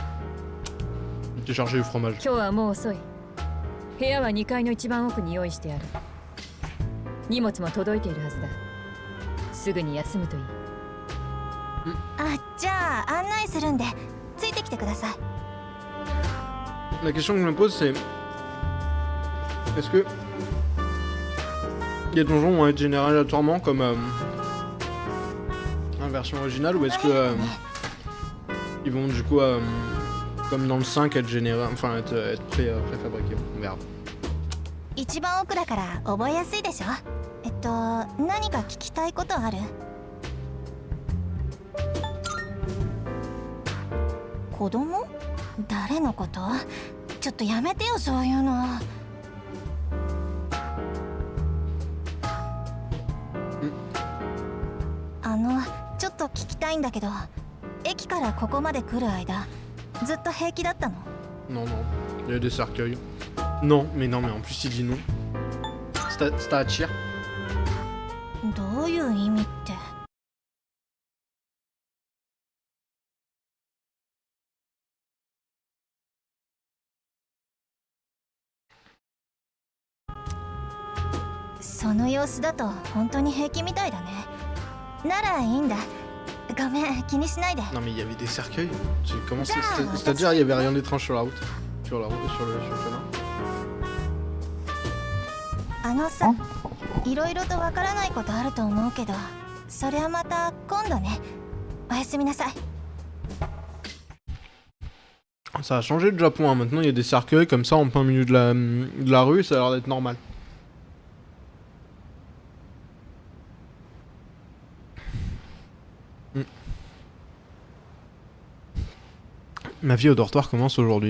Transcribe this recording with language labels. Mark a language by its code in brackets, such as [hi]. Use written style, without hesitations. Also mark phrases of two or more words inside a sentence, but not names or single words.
[fr] J'ai chargé du fromage. [ja] 今日はもう遅い。部屋は2階の一番奥に用意してある。 荷物も届いているはずだ。すぐに休むといい。あ、じゃあ案内するんでついてきてください。 [fr] La question que je me pose, c'est est-ce que les donjons vont être générés aléatoirement comme la version originale ou est-ce que ils vont du coup comme dans le 5 être générés, enfin être préfabriqués. On verra. [ja] 一番奥だから覚えやすいでしょ。何か聞きたいことある？子供？誰のこと？ちょっとやめてよそういうの。ちょっと聞きたいんだけど、駅からここまで来る間ずっと平気だったの？ [fr] Non, non, il y a des cercueils. Non, mais en plus il dit non. C'est à Tyr. [ja] どういう意味って？その様子だと本当に平気みたいだね。ならいいんだ。ごめん、気にしないで。 [fr] Non mais il y avait des cercueils. Comment c'est-à-dire il y avait rien d'étrange sur la route, sur le chemin. [ja] さ、いろいろとわからないことあると思うけど、それはまた今度ね。おやすみなさい。 [fr] Ça a changé de Japon, hein. Maintenant il y a des cercueils comme ça en plein milieu de la rue, ça a l'air d'être normal. Ma vie au dortoir commence aujourd'hui.